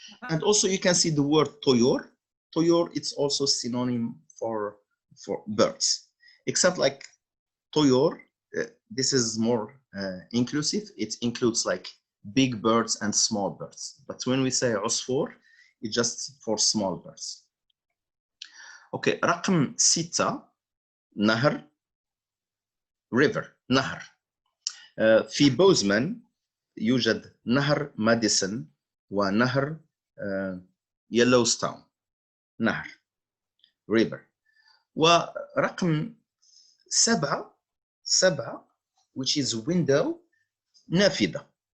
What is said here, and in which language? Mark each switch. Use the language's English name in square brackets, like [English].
[English] And also you can see the word طيور. It's also synonym for birds, except like طيور, this is more inclusive. It includes like big birds and small birds, but when we say عصفور, it's just for small birds. [Arabic] Okay, رقم 6 نهر, river. نهر. في بوزمان يوجد نهر ماديسون ونهر يلوستون. نهر, river. ورقم 7 [English] which is window, نافذة.